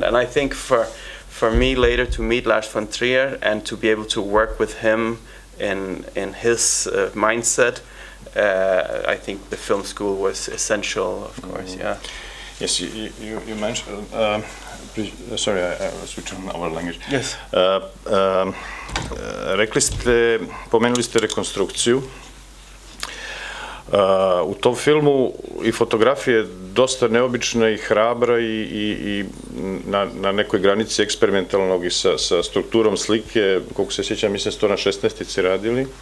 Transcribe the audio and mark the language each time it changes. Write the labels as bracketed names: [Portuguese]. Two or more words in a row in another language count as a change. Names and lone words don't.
[English] And I think for me later to meet Lars von Trier and to be able to work with him in his mindset, I think the film school was essential, of course. Yeah. Yes, you mentioned. Sorry, I was switching our language. Yes. [Serbian] Pomenuli ste rekonstrukciju. U tom filmu i fotografija je dosta neobična i hrabra i na nekoj granici eksperimentalnog i sa strukturom slike, koliko se sjećam, mislim ste to na 16-ici radili.